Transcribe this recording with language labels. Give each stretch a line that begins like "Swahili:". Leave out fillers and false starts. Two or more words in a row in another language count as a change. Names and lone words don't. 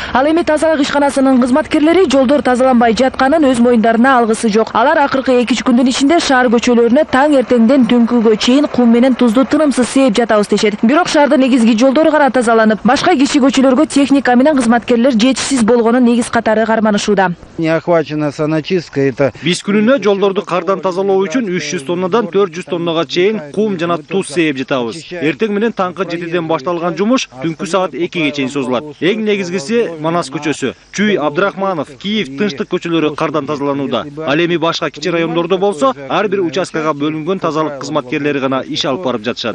Kyrgyz: Ал эми тазалык ишканасынын кызматкерлери жолдор тазаланбай жатканын өз моюндарына алгысы жок. Алар акыркы 2-3 күндүн ичинде шаар көчөлөрүнө таң эртеңден түнкүгө чейин кум менен тузду тынымсыз сээп жатабыз дешет. Бирок шаардын негизги жолдору гана тазаланып, башка кичи көчөлөргө техника менен кызматкерлер жетишсиз болгонун негиз катары карманышууда.
Russian: Не охвачена саночистка это.
Kyrgyz: Биз күнүнө жолдорду кардан тазалоо үчүн 300 тоннадан 400 тоннага чейин кум жана туз сээп жатабыз. Эртең менен таңкы 7ден башталган жумуш түнкү саат 2ге чейин созулат. Эң негизгиси Манас көчөсү, Чүй, Абдрахманов, Киев, Тынчтык көчөлөрү кардан тазаланууда. Ал эми башка кичи райондордо болсо, ар бир участкага бөлүнгөн тазалык кызматкерлери гана иш алып барып жатышат.